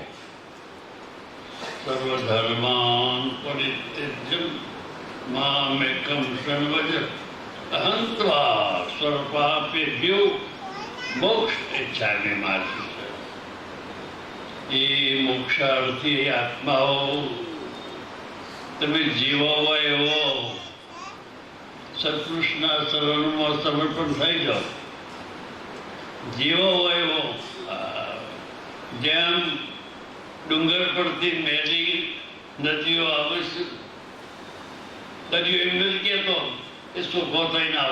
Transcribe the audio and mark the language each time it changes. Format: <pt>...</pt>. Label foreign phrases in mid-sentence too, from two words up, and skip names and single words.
<sa>सर्वधर्मान् परित्यज्य मामेकं शरणव्रज अहं त्वा सर्वपापेभ्यो मोक्ष इच्छामि मा शुचः।</sa> <gu>યે મોક્ષાર્થી આત્માઓ તમે જીવો હોય એવો સત્પુરુષના શરણમાં સમર્પણ થઈ જાઓ. જીવો હોય એવો જેમ ડુંગર પરથી મેલી નદીઓ આવે છે, દરિયો એમ નથી કહેતો એ સુખો થઈને આવો.</gu>